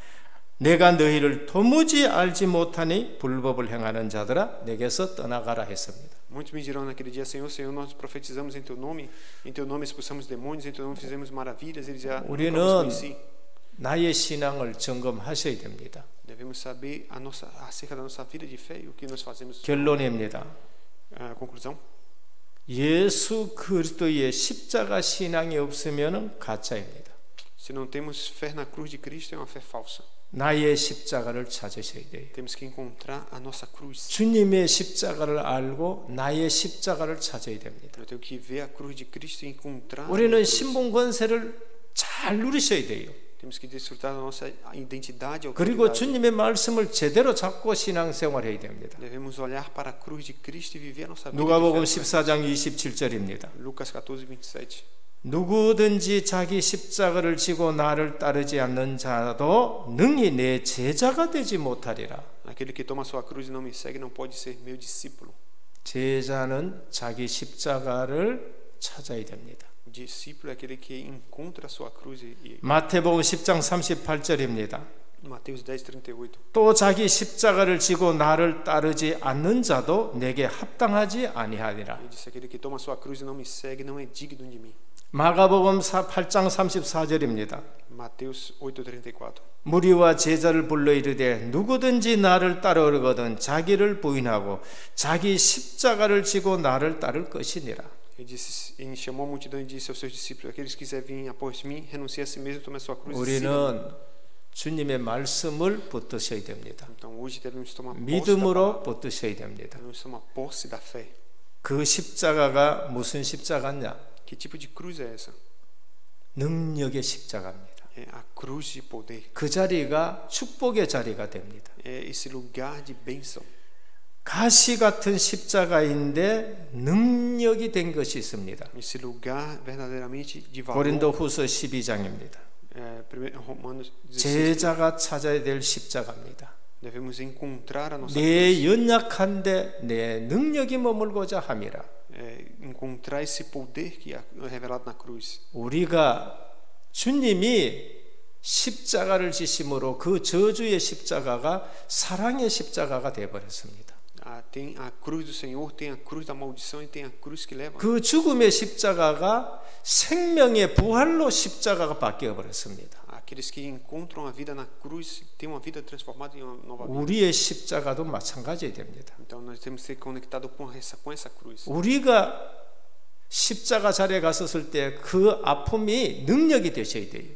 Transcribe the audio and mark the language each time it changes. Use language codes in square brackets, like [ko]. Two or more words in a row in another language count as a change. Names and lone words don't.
[ko] 내가 너희를 도무지 알지 못하니 불법을 행하는 자들아 내게서 떠나가라 했습니다. [pt] Muitos me dirão naquele dia, Senhor, Senhor, nós profetizamos em teu nome expulsamos demônios, em teu nome fizemos maravilhas. Eles já nunca [ko] 우리는 [pt] nos conheci. [ko] 나의 신앙을 점검하셔야 됩니다. [pt] Devemos saber acerca da nossa vida de fé e o que nós fazemos. [ko] 결론입니다. [pt] Conclusão. [ko] 예수 그리스도의 십자가 신앙이 없으면 가짜입니다. [pt] Se não temos fé na cruz de Cristo, é uma fé falsa. [ko] 나의 십자가를 찾으셔야 돼요. [pt] Temos que encontrar a nossa cruz. [ko] 주님의 십자가를 알고 나의 십자가를 찾아야 됩니다. [pt] Eu tenho que ver a cruz de Cristo e encontrar. [ko] 우리는 신분 권세를 잘 누리셔야 돼요. [pt] Temos que desfrutar da nossa identidade. [ko] 그리고 주님의 말씀을 제대로 잡고 신앙생활해야 됩니다. [pt] Devemos olhar para a cruz de Cristo e viver a nossa vida. [ko] 누가복음 14장 27절입니다. [pt] Lucas 14:27. [ko] 누구든지 자기 십자가를 지고 나를 따르지 않는 자도 능히 내 제자가 되지 못하리라. [pt] Aquele que toma sua cruz e não me segue não pode ser meu discípulo. [ko] 제자는 자기 십자가를 찾아야 됩니다. [pt] Discípulo é aquele que encontra a sua cruz e [ko] 마태복음 10장 38절입니다. [pt] Mateus 10:38. [ko] 또 자기 십자가를 지고 나를 따르지 않는 자도 내게 합당하지 아니하리라. [pt] Ele disse: aquele que toma sua cruz e não me segue não é digno de mim. [ko] 마가복음 8장 34절입니다. [pt] Mateus 8:34. [ko] 무리와 제자를 불러 이르되 누구든지 나를 따르거든 자기를 부인하고 자기 십자가를 지고 나를 따를 것이니라. [pt] Ele chamou a multidão e disse aos seus discípulos: aqueles que quiserem vir após mim, renuncie a si mesmo, tome a sua cruz e siga-me. [ko] 우리는 주님의 말씀을 붙드셔야 됩니다. [pt] Então hoje devemos tomar posse da [ko] 믿음으로 [pt] palavra. [ko] 붙드셔야 됩니다. [pt] Devemos tomar posse da fé. [ko] 그 십자가가 무슨 십자가냐? [pt] Que tipo de cruz é essa? [ko] 능력의 십자가입니다. [pt] É a cruz de poder. [ko] 그 자리가 축복의 자리가 됩니다. [pt] É esse lugar de bênção. [ko] 가시 같은 십자가인데 능력이 된 것이 있습니다. [pt] Esse lugar verdadeiramente de valor. [ko] 고린도후서 12장입니다. [pt] Romanos 16. [ko] 제자가 찾아야 될 십자가입니다. [pt] Devemos encontrar a nossa [ko] 내 [pt] cruz. [ko] 연약한데 내 능력이 머물고자 함이라. [pt] Encontrar esse poder que é revelado na cruz. [ko] 우리가 주님이 십자가를 지심으로 그 저주의 십자가가 사랑의 십자가가 되어버렸습니다. [pt] Tem a cruz do Senhor, tem a cruz da maldição e tem a cruz que leva. [ko] 그 죽음의 십자가가 생명의 부활로 십자가가 바뀌어 버렸습니다. [pt] Aqueles que encontram a vida na cruz têm uma vida transformada em uma nova vida. [ko] 우리의 십자가도 마찬가지야 됩니다. [pt] Então nós temos que ser conectados com essa cruz. [ko] 우리가 십자가 자리에 갔었을 때 그 아픔이 능력이 되셔야 돼요.